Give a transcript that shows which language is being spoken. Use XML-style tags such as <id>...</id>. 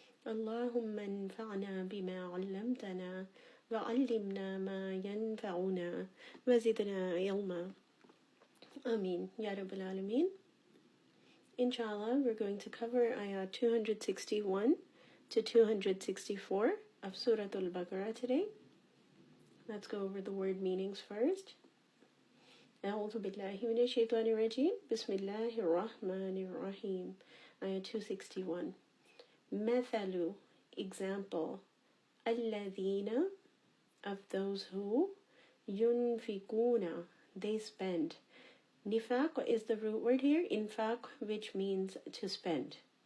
<ar>اللهم انفعنا بما علمتنا وعلمنا ما ينفعنا وزدنا علما Ameen Ya Rabbal Alameen.</ar> <en>Inshallah, we're going to cover ayah 261 to 264 of Surah Al-Baqarah today. Let's go over the word meanings first.</en> <ar>أعوذ بالله من الشيطان الرجيم بسم الله الرحمن الرحيم.</ar> <en>Ayah 261. مثل, example. الذين, of those who. ينفقون, they spend. Nifaq is the root word here, infaq, which means to spend.</en>